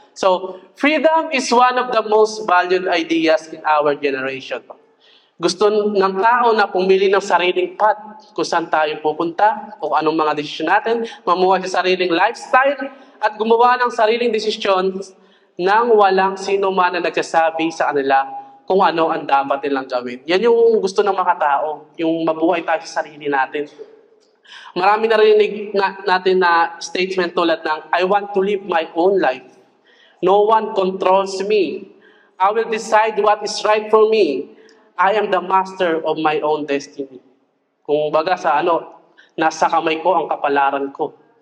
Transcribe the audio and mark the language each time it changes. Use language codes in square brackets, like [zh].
[en] So, freedom is one of the most valued ideas in our generation. [tl] Gusto ng tao na pumili ng sariling path kung saan tayo pupunta, kung anong mga desisyon natin, mamuhay sa sariling lifestyle, at gumawa ng sariling desisyon nang walang sino man na nagsasabi sa kanila kung ano ang dapat nilang gawin. Yan yung gusto ng mga tao, yung mabuhay tayo sa sarili natin. Marami narinig natin na statement tulad ng, [en] I want to live my own life. No one controls me. I will decide what is right for me. I am the master of my own destiny. [tl] Kung baga sa nasa kamay ko ang kapalaran ko.